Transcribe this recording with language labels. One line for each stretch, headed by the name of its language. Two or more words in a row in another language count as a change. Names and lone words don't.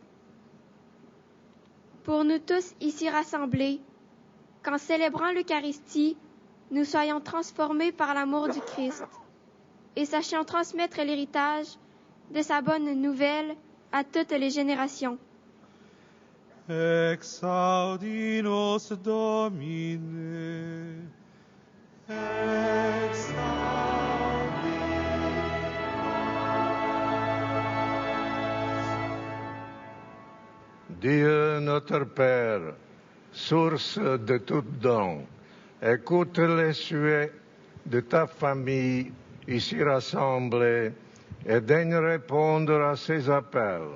French: Pour nous tous ici rassemblés, qu'en célébrant l'Eucharistie, nous soyons transformés par l'amour du Christ et sachions transmettre l'héritage de sa bonne nouvelle à toutes les générations.
Latin: Exaudi nos Domine.
French: Dieu notre Père, source de tout don, écoute les souhaits de ta famille ici rassemblée et daigne répondre à ses appels.